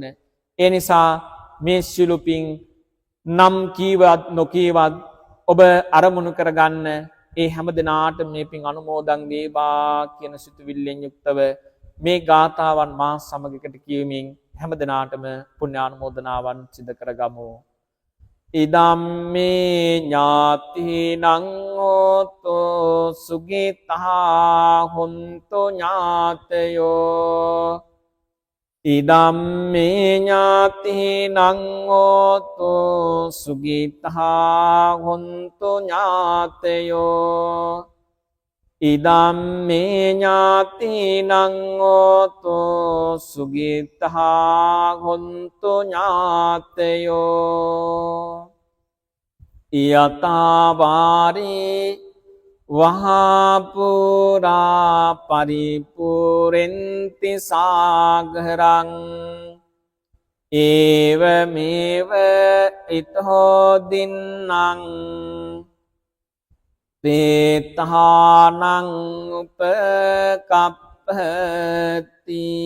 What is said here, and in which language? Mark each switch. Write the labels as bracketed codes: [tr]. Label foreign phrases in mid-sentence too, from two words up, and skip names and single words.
[si] ඒ නිසා මේ සිළු පින් නම් කීවත් නොකීවත් ඔබ අරමුණු කරගන්න ඒ හැම දිනාට මේ පින් අනුමෝදන් වේවා කියන සිතුවිල්ලෙන් යුක්තව මේ ගාථාවන් මා සමග එකට කියමින් හැම දිනාටම පුණ්‍යානුමෝදනාවන් සිදු කරගමු. [pi] ඉදම්මේ ඥාතිනං හෝතු සුගිතා හොන්තු ඥාතයෝ ඉදම්මේ ඥාතිනං හෝතු සුගිතා හොන්තු ඥාතයෝ ඉදම්මේ ඥාතිනං හෝතු සුගිතා හොන්තු ඥාතයෝ යතාවාරේ වහපුරා පරිපුරෙන්ති සාගරං ඒවමේව ඉතෝ දින්නං තේතානං උපකප්පති